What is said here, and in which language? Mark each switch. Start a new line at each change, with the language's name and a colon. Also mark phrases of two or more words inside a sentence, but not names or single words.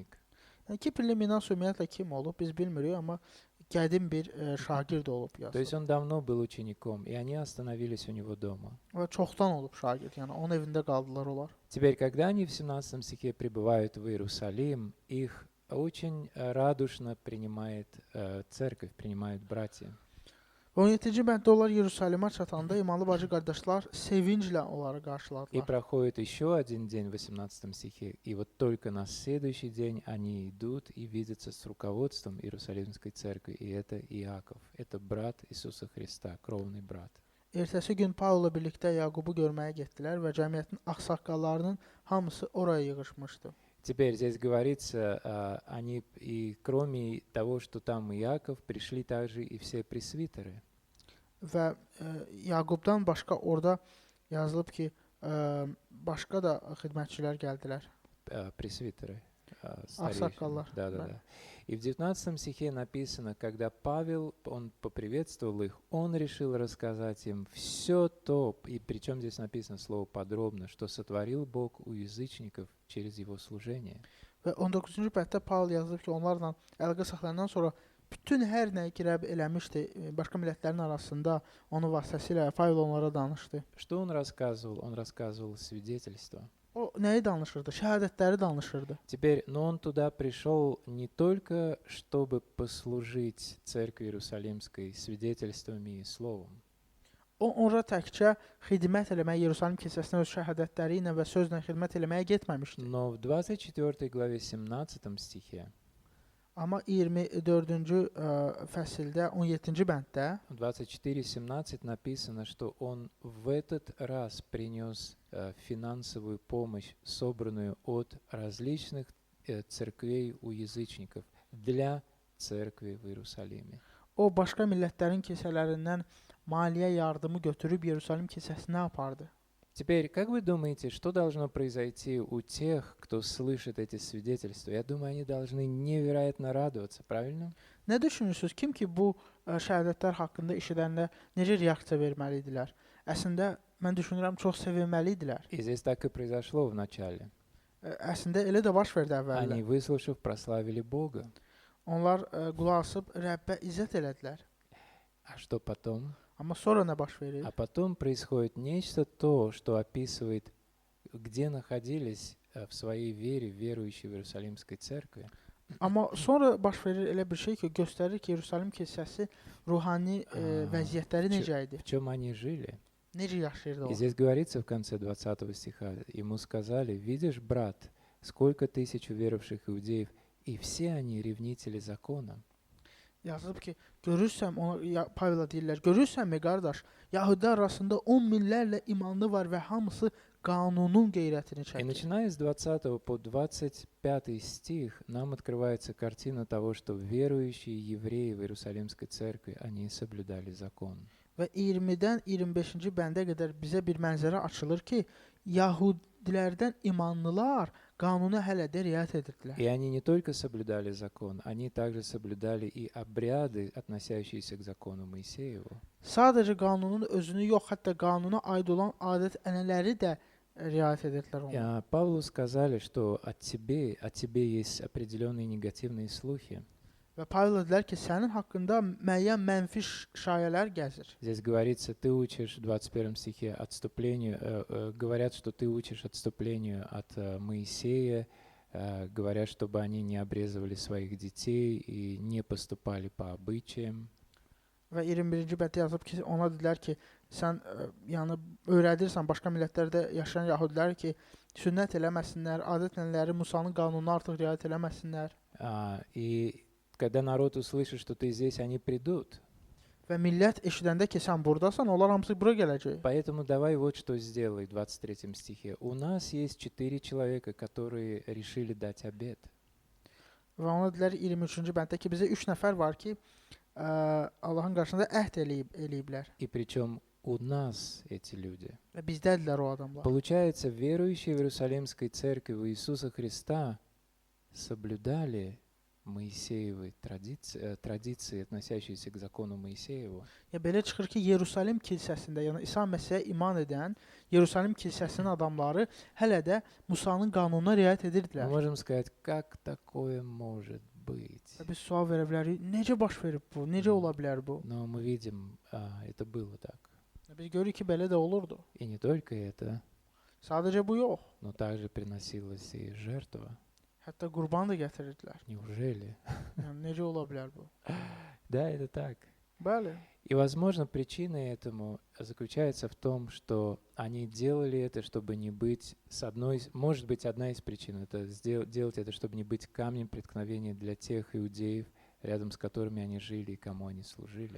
Azerbaijani: Yəni Kiprli Minason ümumiyyətlə kim olub biz bilmirik, amma qədim bir şagird olub
Russian: То есть
Azerbaijani: yazılıb.
Russian: он давно был учеником, и они остановились у него дома.
Azerbaijani: Və çoxdan olub şagird, yəni onun evində qaldılar onlar.
Russian: Теперь, когда они в 17 стихе прибывают в Иерусалим, их очень радушно принимает церковь, принимают братья.
Azerbaijani: 17-ci bənddə onlar Yerusəlimə çatanda imanlı bacı qardaşlar sevinclə onları
Russian: И
Azerbaijani: qarşıladılar.
Russian: проходит еще один день в 18 стихе, и вот только на следующий день они идут и видятся с руководством Иерусалимской церкви, и это Иаков, это брат Иисуса Христа, кровный брат.
Azerbaijani: Ertəsi gün Pavla birlikdə Yaqubu görməyə getdilər və cəmiyyətin ağsaqqallarının hamısı oraya yığışmışdı.
Russian: Теперь здесь говорится, они и кроме того, что там Иаков, пришли также и все пресвитеры.
Azerbaijani: Və Yaqubdan başqa orada yazılıb ki, başqa da xidmətçilər gəldilər.
Russian: Пресвитеры.
Azerbaijani: Ақсақаллар,
Russian: Да. И в 19 стихе написано, когда Павел, он поприветствовал их, он решил рассказать им все то, и причем здесь написано слово подробно, что сотворил Бог у язычников через его служение.
Azerbaijani: Və 19-cu bənddə Paul yazıb ki, onlarla əlaqə saxlayandan sonra bütün hər nəyi girəb eləmişdi. Başqa millətlərin arasında onun vasitəsilə Paul onlara danışdı.
Russian: Что он рассказывал? Он рассказывал свидетельство.
Azerbaijani: O nəyi danışırdı? Şəhadətləri danışırdı.
Russian: Теперь, но он туда пришел не только, чтобы послужить церкви Иерусалимской свидетельствами и словом.
Azerbaijani: O ora təkcə xidmət eləməyə, Yerusəlim kilsəsinə öz şəhadətləri ilə və sözlə xidmət eləməyə getməmişdi.
Russian: Но в 24 главе 17 стихе,
Azerbaijani: Amma 24-cü fəsildə 17-ci bənddə
Russian: в 24:17 написано, что он в этот раз принес финансовую помощь, собранную от различных церквей у язычников для церкви в Иерусалиме.
Azerbaijani: o başqa millətlərin kilsələrindən maliyyə yardımı götürüb Yerusəlim kilsəsinə apardı.
Russian: Теперь, как вы думаете, что должно произойти у тех, кто слышит эти свидетельства? Я думаю, они должны невероятно радоваться, правильно?
Azerbaijani: Nə düşünürsüz? Kim ki bu şəhadətlər haqqında eşidəndə necə reaksiya verməli idilər? Əslində mən düşünürəm çox sevinməli idilər.
Russian: И здесь так и произошло в начале.
Azerbaijani: Əslində elə də baş verdi əvvəllər.
Russian: Они, выслушав, прославили Бога.
Azerbaijani: Onlar qulaq asıb Rəbbə izzət elədilər.
Russian: А что потом?
Azerbaijani: Amma sonra nə baş verir?
Russian: А потом происходит нечто то, что описывает, где находились в своей вере верующие в Иерусалимской церкви.
Azerbaijani: Amma sonra baş verir elə bir şey ki, göstərir ki, Yerusəlim kilsəsi ruhani vəziyyətləri necə idi?
Russian: В чем они жили?
Azerbaijani: Necə yaşayırdı
Russian: И
Azerbaijani: o?
Russian: здесь говорится в конце 20 стиха, ему сказали, видишь, брат, сколько тысяч уверовавших иудеев, и все они ревнители закона.
Azerbaijani: Yazılıb ki, görürsəm, ona Pavla deyirlər, görürsənmi qardaş, Yahudilər arasında 10 minlərlə imanlı var və hamısı qanunun qeyrətini
Russian: И
Azerbaijani: çəkir.
Russian: начиная с 20 по 25 стих нам открывается картина того, что верующие евреи в Иерусалимской церкви, они соблюдали закон.
Azerbaijani: Və 20-dən 25-ci bəndə qədər bizə bir mənzərə açılır ki, Yahudilərdən imanlılar qanuna hələ də riayət edirdilər.
Russian: И они не только соблюдали закон, они также соблюдали и обряды, относящиеся к закону Моисееву.
Azerbaijani: Sadəcə qanunun özünü yox, hətta qanuna aid olan adət-ənənələri də riayət edirdilər onlar.
Russian: Павлу сказали, что от тебе есть определенные негативные слухи.
Azerbaijani: Və Pavel dedilər ki, sənin haqqında müəyyən mənfi şayələr gəzir.
Russian: Здесь говорится, ты учишь в 21 стихе говорят, что ты учишь отступлению от Моисея, говорят, чтобы они не обрезывали своих детей и не поступали по обычаям.
Azerbaijani: Və 21-ci bəddə yazıb ki, ona dedilər ki, sən yəni öyrədirsən başqa millətlərdə yaşayan yəhudilər ki, sünnət eləməsinlər, adət-ənənələri Musanın qanununa artıq riayət eləməsinlər.
Russian: И когда народ услышит, что ты здесь, они придут.
Azerbaijani: Və millət eşidəndə ki, sən burdasan, onlar hamısı bura gələcək.
Russian: Поэтому давай вот что сделай в 23 стихе. У нас есть 4 человека, которые решили дать обет.
Azerbaijani: Və ona dedilər 23-cü bənddə ki, bizə 3 nəfər var ki, Allahın qarşısında əhd eləyiblər.
Russian: И причем у нас эти люди.
Azerbaijani: Və bizdədirlər o adamlar.
Russian: Получается, верующие в Иерусалимской церкви в Иисуса Христа соблюдали Моисеевы традиции, относящиеся к закону Моисееву.
Azerbaijani: Ya belə çıxır ki, Yerusalim kilsəsində, yəni İsa Məsihə iman edən Yerusalim kilsəsinin adamları hələ də Musanın qanununa riayət
Russian: Мы
Azerbaijani: edirdilər.
Russian: можем сказать, как такое может быть?
Azerbaijani: Və biz sual verə bilərik, necə baş verib bu? Necə ola bilər bu?
Russian: Но мы видим, это было так.
Azerbaijani: Biz görürük ki, belə də olurdu.
Russian: И не только это,
Azerbaijani: Sadəcə bu yox.
Russian: но также приносилась и жертва.
Azerbaijani: Hətta qurban da gətirirdilər.
Russian: Неужели?
Azerbaijani: Yəni necə ola bilər bu?
Russian: Да, это так.
Azerbaijani: Bəli.
Russian: И, возможно, причина этому заключается в том, что они делали это, чтобы не быть, может быть, одна из причин, это делать это, чтобы не быть камнем преткновения для тех иудеев, рядом с которыми они жили и кому они служили.